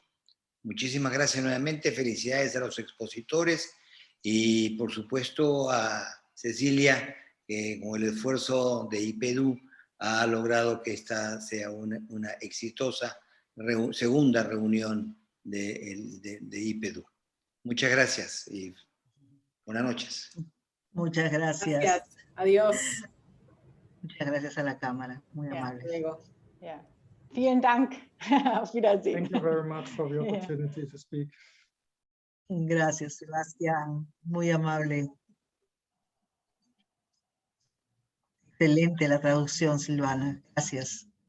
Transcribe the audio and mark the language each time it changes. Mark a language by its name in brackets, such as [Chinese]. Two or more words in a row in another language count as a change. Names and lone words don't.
[Spanish] Muchísimas gracias nuevamente, felicidades a los expositores y por supuesto a Cecilia, que con el esfuerzo de IPEDHU ha logrado que esta sea una exitosa segunda reunión de IPEDHU. Muchas gracias y buenas noches. Muchas gracias. Gracias. Adiós. Muchas gracias a la Cámara, muy Hasta amables. luego. [German] Yeah. Vielen Dank. Auf Wiedersehen. [English] Thank you very much for the opportunity to speak. [Spanish] Gracias, Sebastián, muy amable. Excelente la traducción, Silvana, gracias.